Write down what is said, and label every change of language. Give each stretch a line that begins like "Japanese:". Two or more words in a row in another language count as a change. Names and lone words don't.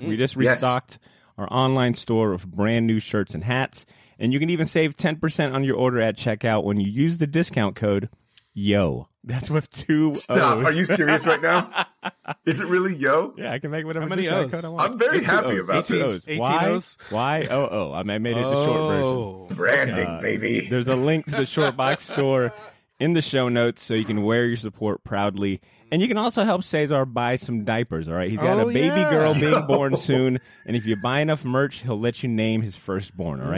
English: We just restocked our online store of brand new shirts and hats. And you can even save 10% on your order at checkout when you use the discount code YO. That's with 2 Stop. O's. Are you serious right now? Is it really YO? Yeah, I can make whatever How many discount O's? code I want. I'm very Just happy 2 O's. about Just 2 this. O's. 18 Y, O's? Y-O-O. I made it the short version. Branding, baby. There's a link to the Shortbox store in the show notes so you can wear your support proudly. And you can also help Cesar buy some diapers, all right? He's got a baby girl being born soon, and if you buy enough merch, he'll let you name his firstborn, all right?